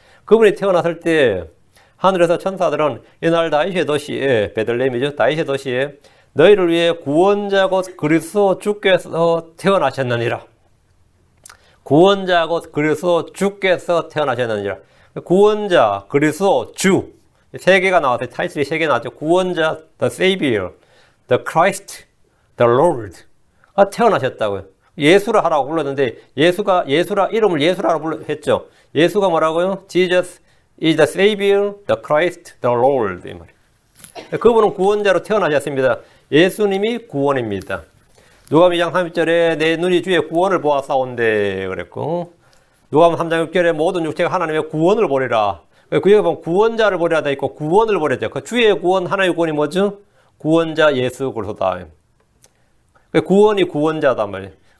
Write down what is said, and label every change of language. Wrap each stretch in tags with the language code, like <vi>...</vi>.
<ko>그분이 태어났을 때 하늘에서 천사들은 이날 다윗의 도시에 베들레헴이죠. 다윗의 도시에 너희를 위해 구원자 곧 그리스도 주께서 태어나셨느니라. 구원자 곧 그리스도 주께서 태어나셨느니라. 구원자, 그리스도, 주. 세 개가 나왔어요. 타이틀이 세 개 나왔죠. 구원자,</ko> <en>the Savior, the Christ, the Lord.</en> <ko>태어나셨다고요. 예수라 하라고 불렀는데 이름을 예수라고 했죠. 예수가 뭐라고요?</ko> <en>Jesus is the Savior, the Christ, the Lord.</en> <ko>이 말이에요. 그분은 구원자로 태어나셨습니다. 예수님이 구원입니다. 누가복음 2장 30절에 내 눈이 주의 구원을 보았사온데 그랬고, 누가복음 3장 6절에 모든 육체가 하나님의 구원을 보리라. 그에 보면 구원자를 보리라 돼 있고 구원을 보리라. 그 주의 구원, 하나님의 구원이 뭐죠? 구원자 예수 그리스도다. 구원이 구원자단 말이에요.</ko>